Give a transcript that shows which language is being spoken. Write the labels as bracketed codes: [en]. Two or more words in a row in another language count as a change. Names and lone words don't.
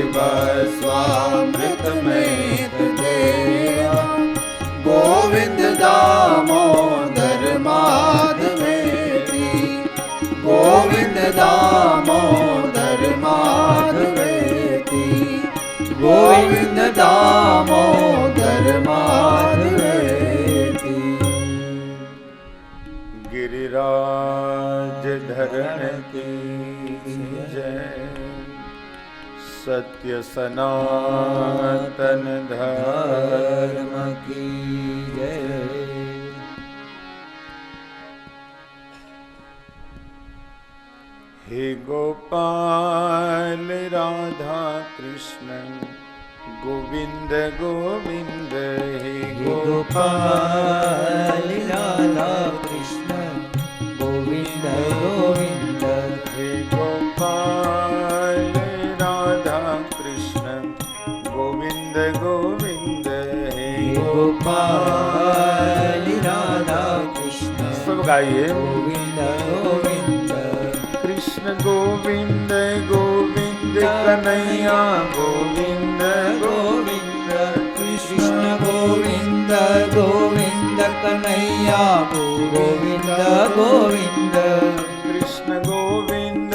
[sa] पिबस्वामृतमेत देवा गोविन्द दामोदर माधवेति गोविन्द दामोदर माधवेति गोविन्द दामोदर माधवेति [hi] गिरिराज धरण की जय सत्य सनातन धर्म की जय। हे गोपाल राधा कृष्ण गोविंद गोविंद हे गोपाल राधा कृष्ण गोविंद गोविंद हे गोपाल राधा कृष्ण गोविंद गोविंद हे गोपाल राधा कृष्ण सब गाइए गोविंद गोविंद कृष्ण गोविंद गोविंद कन्हैया गोविंद गोविंद कृष्ण गोविंद गोविंद कन्हैया गोविंद गोविंद कृष्ण गोविंद